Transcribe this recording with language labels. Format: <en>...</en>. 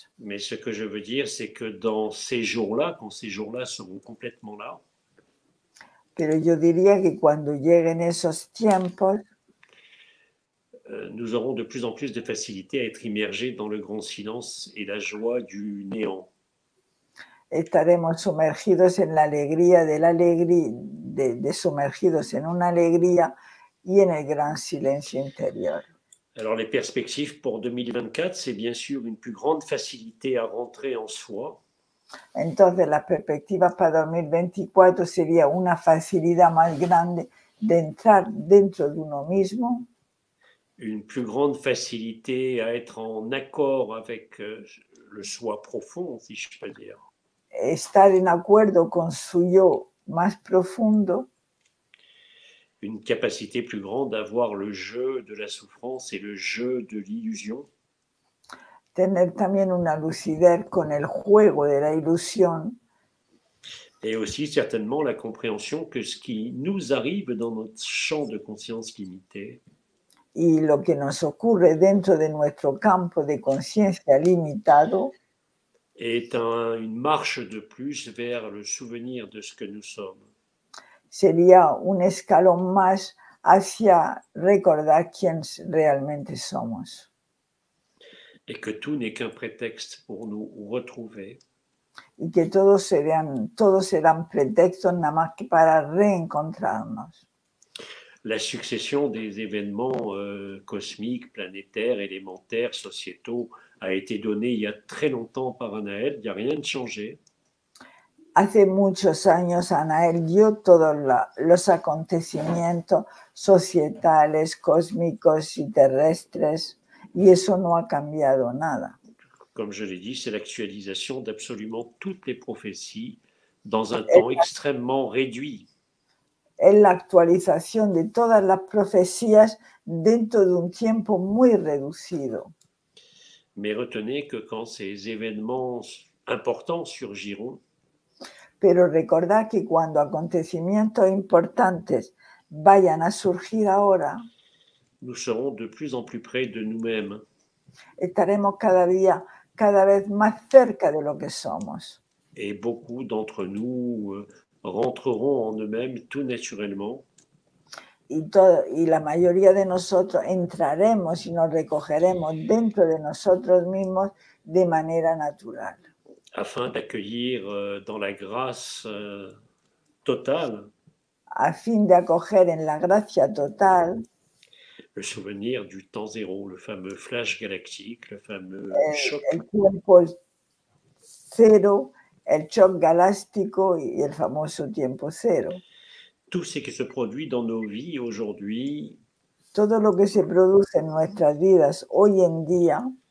<fr>Mais ce que je veux dire, c'est que dans ces jours-là, quand ces jours-là seront complètement là,</fr> <es>Pero yo diría que cuando lleguen esos tiempos,</es> <fr>nous aurons de plus en plus de facilité à être immergés dans le grand silence et la joie du néant.</fr> <es>estaremos sumergidos en la alegría de la alegría, sumergidos en una alegría y en el gran silencio interior.</es> <fr>Alors les perspectives pour 2024, c'est bien sûr une plus grande facilité à rentrer en soi.</fr> <es>Entonces, las perspectivas para 2024 sería una facilidad más grande de entrar dentro de uno mismo,</es> <fr>Une plus grande facilité à être en accord avec le soi profond, si je peux dire.</fr> <es>estar en acuerdo con su yo más profundo,</es> <fr>Une capacité plus grande à voir le jeu de la souffrance et le jeu de l'illusion.</fr> <es>tener también una lucidez con el juego de la ilusión</es> <fr>Et aussi certainement la compréhension que ce qui nous arrive dans notre champ de conscience limité</fr> <es>y lo que nos ocurre dentro de nuestro campo de conciencia limitado</es> <fr>est une marche de plus vers le souvenir de ce que nous sommes.</fr> <es>sería un escalón más hacia recordar quién realmente somos.</es> <fr>Et que tout n'est qu'un prétexte pour nous retrouver.</fr> <es>Y que todos serán pretextos nada más que para reencontrarnos.</es> <fr>La succession des événements cosmiques, planétaires, élémentaires, sociétaux a été donnée il y a très longtemps par Anaël, il n'y a rien de changé.</fr> <es>Hace muchos años Anaël dio todos los acontecimientos societales, cósmicos y terrestres, y eso no ha cambiado nada.</es> <fr>Comme je l'ai dit, c'est l'actualisation d'absolument toutes les prophéties dans un temps extrêmement réduit.</fr> <es>Es la actualización de todas las profecías dentro de un tiempo muy reducido.</es> <fr>Mais retenez que quand ces événements importants surgiront,</fr> <es>Pero recordad que cuando acontecimientos importantes vayan a surgir ahora,</es> <fr>nous serons de plus en plus près de nous-mêmes.</fr> <es>estaremos cada vez más cerca de lo que somos.</es> <fr>Et beaucoup d'entre nous rentreront en eux-mêmes tout naturellement.</fr> <es>Y la mayoría de nosotros entraremos y nos recogeremos dentro de nosotros mismos de manera natural.</es> <fr>Afin d'accueillir dans la grâce totale</fr> <es>A fin de acoger en la gracia total</es> <fr>le souvenir du temps zéro, le fameux flash galactique, le fameux choc.</fr> <es>el tiempo cero, el shock galáctico y el famoso tiempo cero.</es> <fr>Tout ce qui se produit dans nos vies aujourd'hui</fr> <es>Todo lo que se produce en nuestras vidas hoy en día</es>